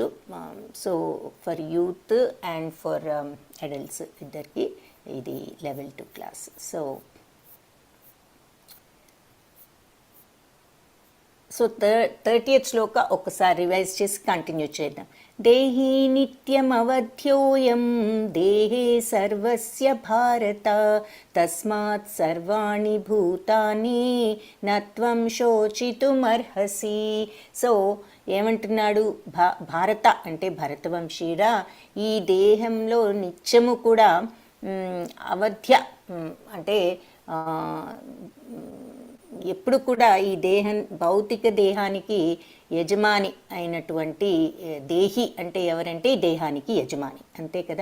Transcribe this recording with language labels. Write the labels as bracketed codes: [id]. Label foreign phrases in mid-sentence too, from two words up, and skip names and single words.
[en] So for youth and for adults [te] ఇద్దరికి ఇది లెవెల్ 2 క్లాస్. సో 30th శ్లోక ఒకసారి రివైజ్ చేసి కంటిన్యూ చేద్దాం. [sa] దేహి నిత్యమవధ్యోయం దేహే సర్వస్య భారత తస్మాత్ సర్వాణి భూతాని నత్వం శోచితుమర్హసి. [te] సో ఏమంటున్నాడు? భారత అంటే భరతవంశీరా, ఈ దేహంలో నిత్యము కూడా అవధ్య అంటే ఎప్పుడు కూడా ఈ భౌతిక దేహానికి యజమాని అయినటువంటి దేహి అంటే ఎవరంటే దేహానికి యజమాని, అంతే కదా.